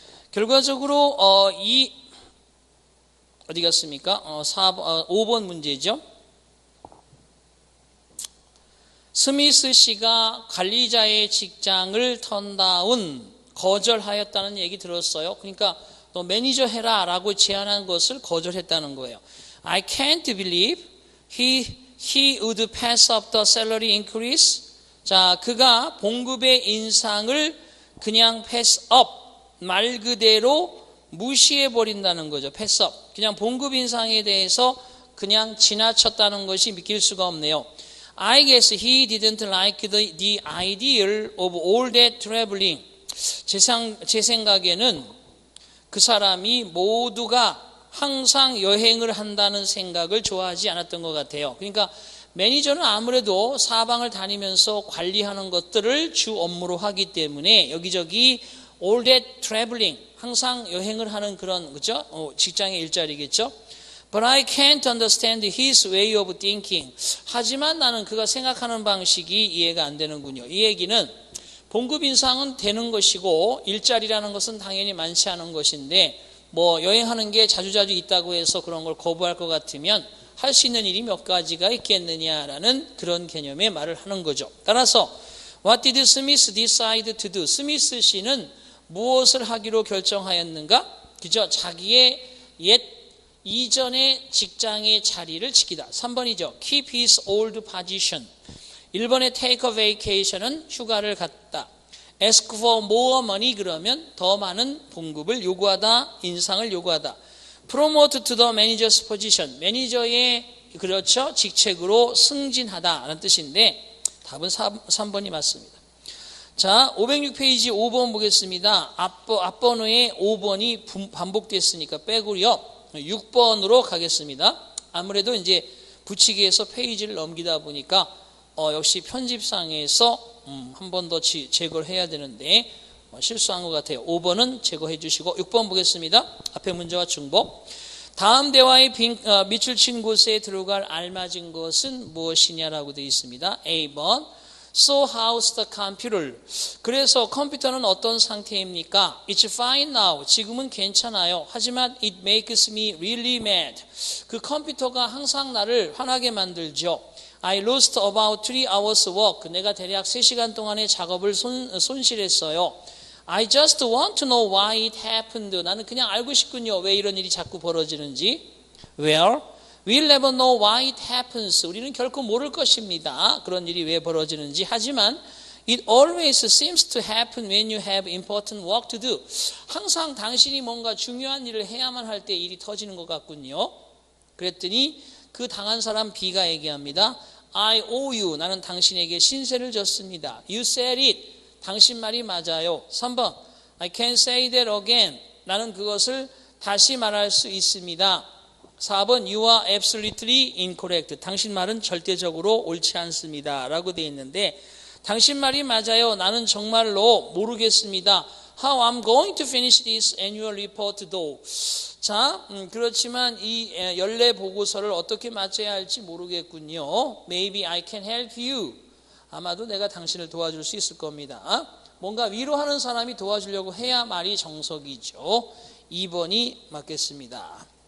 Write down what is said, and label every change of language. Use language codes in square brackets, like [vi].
[ko] 결과적으로, 어디 갔습니까? 5번 문제죠. 스미스 씨가 관리자의 직장을 턴다운 거절하였다는 얘기 들었어요. 그러니까 너 매니저 해라 라고 제안한 것을 거절했다는 거예요. [en] I can't believe he would pass up the salary increase. [ko] 자, 그가 봉급의 인상을 그냥 [en] pass up, [ko] 말 그대로 무시해버린다는 거죠. [en] pass up. [ko] 그냥 봉급 인상에 대해서 그냥 지나쳤다는 것이 믿길 수가 없네요. [en] I guess he didn't like the idea of all that traveling. [ko] 제 생각에는 그 사람이 모두가 항상 여행을 한다는 생각을 좋아하지 않았던 것 같아요. 그러니까 매니저는 아무래도 사방을 다니면서 관리하는 것들을 주 업무로 하기 때문에 여기저기 [en] all that traveling, [ko] 항상 여행을 하는 그런, 그죠? 직장의 일자리겠죠? [en] But I can't understand his way of thinking. [ko] 하지만 나는 그가 생각하는 방식이 이해가 안 되는군요. 이 얘기는 봉급 인상은 되는 것이고 일자리라는 것은 당연히 많지 않은 것인데 뭐 여행하는 게 자주자주 있다고 해서 그런 걸 거부할 것 같으면 할 수 있는 일이 몇 가지가 있겠느냐라는 그런 개념의 말을 하는 거죠. 따라서 [en] What did Smith decide to do? [ko] 스미스 씨는 무엇을 하기로 결정하였는가? 그죠? 자기의 이전의 직장의 자리를 지키다. 3번이죠. [en] Keep his old position. [ko] 1번의 [en] take a vacation [ko] 은 휴가를 갖다. [en] Ask for more money [ko] 그러면 더 많은 봉급을 요구하다, 인상을 요구하다. [en] Promote to the manager's position. [ko] 매니저의 그렇죠 직책으로 승진하다 라는 뜻인데 답은 3번이 맞습니다. 자, 506페이지 5번 보겠습니다. 앞번호에 5번이 반복됐으니까 빼고요. 6번으로 가겠습니다. 아무래도 이제 붙이기에서 페이지를 넘기다 보니까 역시 편집상에서 한 번 더 제거를 해야 되는데 실수한 것 같아요. 5번은 제거해 주시고 6번 보겠습니다. 앞에 문제와 중복. 다음 대화의 밑줄 친 곳에 들어갈 알맞은 것은 무엇이냐라고 되어 있습니다. [en] A번 So how's the computer? [ko] 그래서 컴퓨터는 어떤 상태입니까? [en] It's fine now. [ko] 지금은 괜찮아요. 하지만 [en] it makes me really mad. [ko] 그 컴퓨터가 항상 나를 화나게 만들죠. [en] I lost about 3 hours work. [ko] 내가 대략 3시간 동안의 작업을 손실했어요. [en] I just want to know why it happened. [ko] 나는 그냥 알고 싶군요. 왜 이런 일이 자꾸 벌어지는지. [en] Well, we'll never know why it happens. [ko] 우리는 결코 모를 것입니다. 그런 일이 왜 벌어지는지. 하지만 [en] it always seems to happen when you have important work to do. [ko] 항상 당신이 뭔가 중요한 일을 해야만 할 때 일이 터지는 것 같군요. 그랬더니 그 당한 사람 B가 얘기합니다. [en] I owe you. [ko] 나는 당신에게 신세를 졌습니다. [en] You said it. [ko] 당신 말이 맞아요. [en] 3번 I can say that again. [ko] 나는 그것을 다시 말할 수 있습니다. [en] 4번 You are absolutely incorrect. [ko] 당신 말은 절대적으로 옳지 않습니다 라고 되어 있는데 당신 말이 맞아요. 나는 정말로 모르겠습니다. [en] How I'm going to finish this annual report though. [ko] 자, 그렇지만 이 연례 보고서를 어떻게 맞춰야 할지 모르겠군요. [en] Maybe I can help you. [ko] 아마도 내가 당신을 도와줄 수 있을 겁니다. 뭔가 위로하는 사람이 도와주려고 해야 말이 정석이죠. 2번이 맞겠습니다.